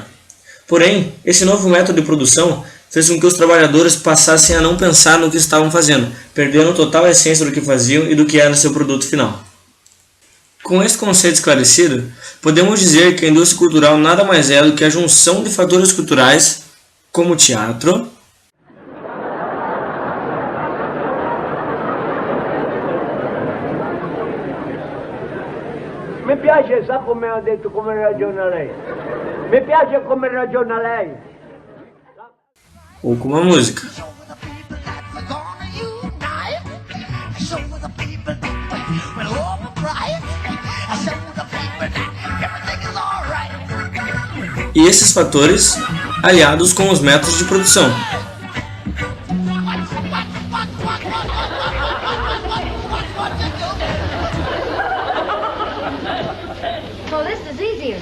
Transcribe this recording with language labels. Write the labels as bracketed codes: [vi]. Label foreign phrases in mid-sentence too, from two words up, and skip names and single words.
[pt] Porém, esse novo método de produção fez com que os trabalhadores passassem a não pensar no que estavam fazendo, perdendo total a essência do que faziam e do que era seu produto final. Com este conceito esclarecido, podemos dizer que a indústria cultural nada mais é do que a junção de fatores culturais, como o teatro, [it] Mi piace, sa come ha detto, come ragiona lei? Mi piace come ragiona lei? [pt] ou como a música. E esses fatores aliados com os métodos de produção. [en] Oh, this is easier.